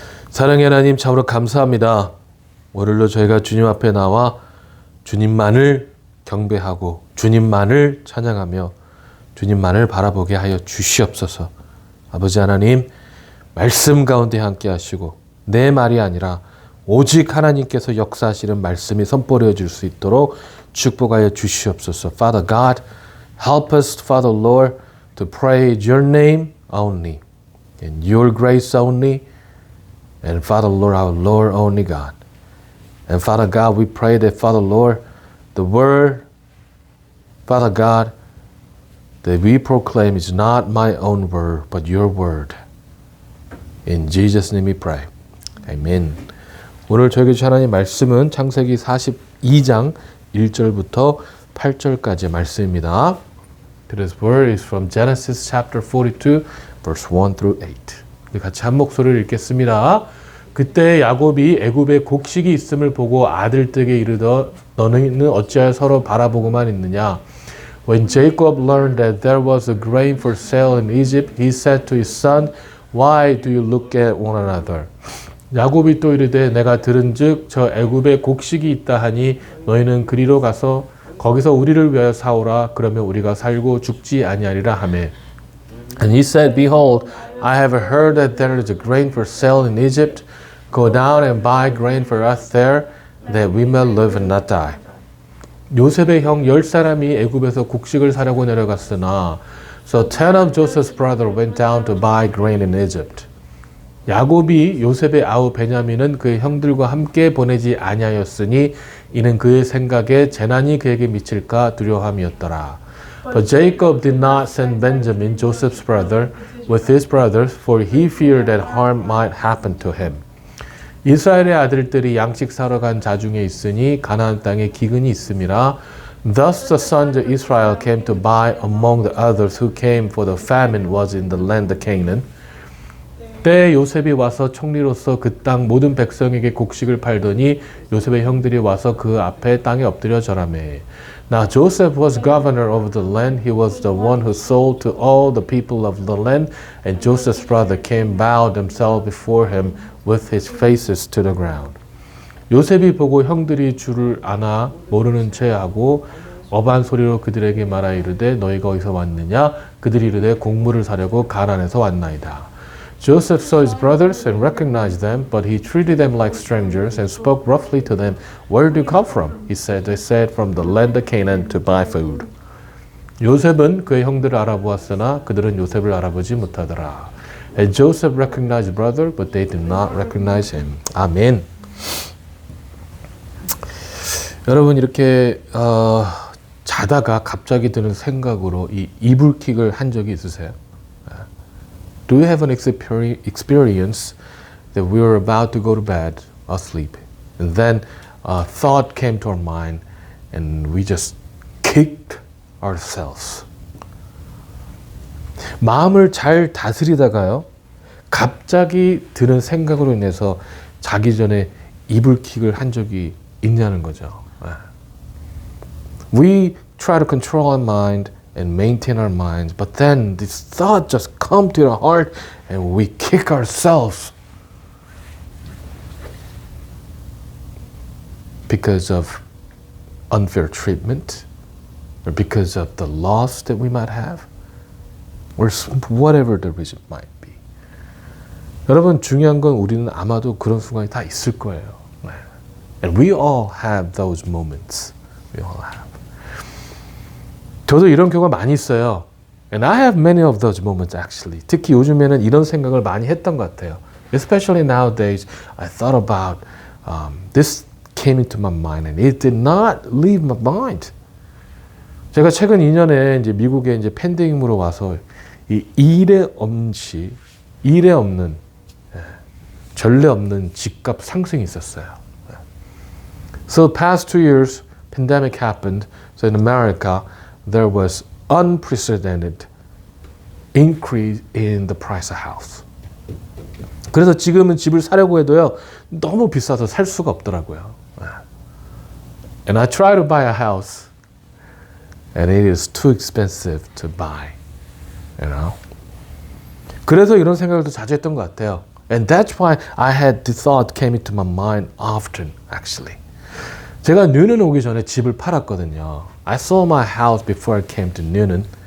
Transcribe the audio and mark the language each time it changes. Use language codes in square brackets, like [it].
[ko] 사랑의 하나님 참으로 감사합니다. 오늘도 저희가 주님 앞에 나와 주님만을 경배하고 주님만을 찬양하며 주님만을 바라보게 하여 주시옵소서. 아버지 하나님 말씀 가운데 함께 하시고 내 말이 아니라 오직 하나님께서 역사하시는 말씀이 선포되어 줄 수 있도록 축복하여 주시옵소서. [en] Father God, help us, Father Lord, to pray your name only, in your grace only, and Father Lord, our Lord only God. And Father God, we pray that, Father Lord, the word, Father God, that we proclaim is not my own word, but your word. In Jesus' name we pray. Amen. [ko] 오늘 저에게 주신 하나님 말씀은 창세기 42장 1절부터 8절까지의 말씀입니다. [en] Today's word is from Genesis chapter 42, verse 1 through 8. [ko] 우리 같이 한 목소리를 읽겠습니다. 그때 야곱이 애굽에 곡식이 있음을 보고 아들들에게 이르더 너희는 어찌하여 서로 바라보고만 있느냐? [en] When Jacob learned that there was a grain for sale in Egypt, he said to his son, Why do you look at one another? [ko] 야곱이 또 이르되 내가 들은즉 저 애굽에 곡식이 있다 하니 너희는 그리로 가서 거기서 우리를 위하여 사오라. 그러면 우리가 살고 죽지 아니하리라 하매. [en] And he said, Behold, I have heard that there is a grain for sale in Egypt. Go down and buy grain for us there, that we may live and not die. [ko] 요셉의 형 10사람이 애굽에서 곡식을 사려고 내려갔으나 [en] So 10 of Joseph's brothers went down to buy grain in Egypt. [ko] 야곱이 요셉의 아우 베냐민은 그의 형들과 함께 보내지 아니하였으니 이는 그의 생각에 재난이 그에게 미칠까 두려움이었더라. [en] But Jacob did not send Benjamin, Joseph's brother, with his brothers, for he feared that harm might happen to him. [ko] 이스라엘의 아들들이 양식 사러 간 자 중에 있으니 가나안 땅에 기근이 있음이라. [en] Thus the sons of Israel came to buy among the others who came, for the famine was in the land of Canaan. [ko] 때에 요셉이 와서 총리로서 그 땅 모든 백성에게 곡식을 팔더니 요셉의 형들이 와서 그 앞에 땅에 엎드려 절하매. [en] Now Joseph was governor over the land. He was the one who sold to all the people of the land. And Joseph's brother came, bowed themselves before him with his faces to the ground. [ko] 요셉이 보고 형들이 줄을 안아 모르는 채 하고 어반 소리로 그들에게 말하 이르되 너희가 어디서 왔느냐? 그들이 이르되 곡물을 사려고 가나안에서 왔나이다. [en] Joseph saw his brothers and recognized them, but he treated them like strangers and spoke roughly to them. Where do you come from? He said, They said, from the land of Canaan to buy food. [ko] 요셉은 그의 형들을 알아보았으나 그들은 요셉을 알아보지 못하더라. [en] And Joseph recognized his brother, but they did not recognize him. [ko] 아멘. 여러분 이렇게 자다가 갑자기 드는 생각으로 이 이불킥을 한 적이 있으세요? [en] Do you have an experience that we were about to go to bed, asleep, and then a thought came to our mind and we just kicked ourselves? [ko] 마음을 잘 다스리다가요, 갑자기 드는 생각으로 인해서 자기 전에 이불킥을 한 적이 있냐는 거죠. [en] We try to control our mind and maintain our minds, but then this thought just come to our heart and we kick ourselves because of unfair treatment or because of the loss that we might have or whatever the reason might be. [ko] 여러분 중요한 건 우리는 아마도 그런 순간이 다 있을 거예요. [en] And we all have those moments. We all have. [ko] 저도 이런 경우가 많이 있어요. [en] And I have many of those moments actually. [ko] 특히 요즘에는 이런 생각을 많이 했던 것 같아요. [en] Especially nowadays, I thought about this came into my mind and it did not leave my mind. [ko] 제가 최근 2년에 이제 미국에 이제 팬데믹으로 와서 이 일에 없는 전례 없는 집값 상승이 있었어요. [en] So past 2 years, pandemic happened. So in America, there was unprecedented increase in the price of house. [ko] 그래서 지금은 집을 사려고 해도요, 너무 비싸서 살 수가 없더라고요. [en] And I try to buy a house, and it is too expensive to buy. You know? [ko] 그래서 이런 생각을 더 자주 했던 것 같아요. [en] And that's why I had the thought came into my mind often, actually. [ko] 제가 뉴는 오기 전에 집을 팔았거든요. [en] I sold my house before I came to Newnan.